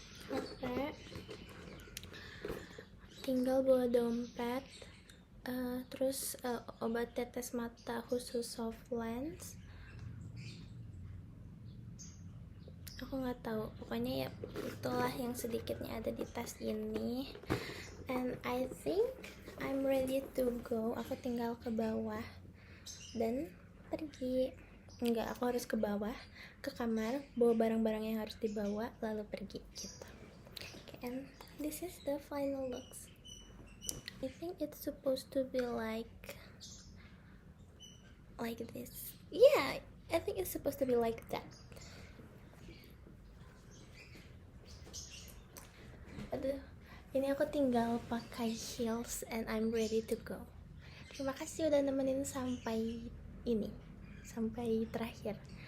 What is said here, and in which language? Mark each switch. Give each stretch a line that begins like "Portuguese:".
Indonesian: HP, tinggal bawa dompet, terus obat tetes mata khusus Softlands. Aku nggak tahu, pokoknya ya itulah yang sedikitnya ada di tas ini.
English: And I think I'm ready to go.
Indonesian: Aku tinggal ke bawah dan pergi. Enggak, aku harus ke bawah, ke kamar, bawa barang-barang yang harus dibawa, lalu pergi gitu.
English: Okay, and this is the final looks. I think it's supposed to be like this. Yeah, I think it's supposed to be like that.
Indonesian: Aduh, ini aku tinggal pakai heels
English: and I'm ready to go.
Indonesian: Terima kasih udah nemenin sampai terakhir.